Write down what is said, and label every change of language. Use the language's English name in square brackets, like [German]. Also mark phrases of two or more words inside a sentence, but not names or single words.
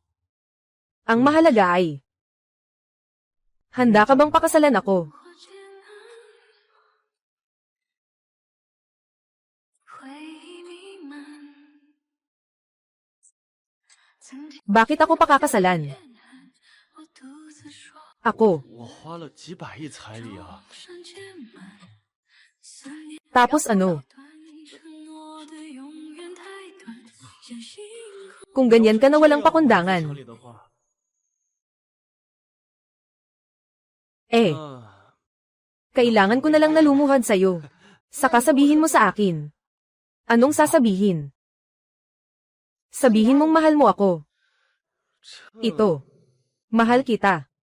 [Filipino] Ang mahalaga ay, handa ka bang pakasalan ako? Bakit ako pakakasalan? Ako. [Chinese] 我花了几百亿彩礼啊！ [Filipino] Tapos ano? Kung ganyan ka na walang [Chinese] 彩 [Filipino] pakundangan, [Chinese] 礼的话， [Filipino] eh, kailangan ko na lang nalumuhad sa'yo. Saka sabihin mo sa akin. Anong sasabihin? Sabihin mong mahal mo ako. Ito. Mahal kita.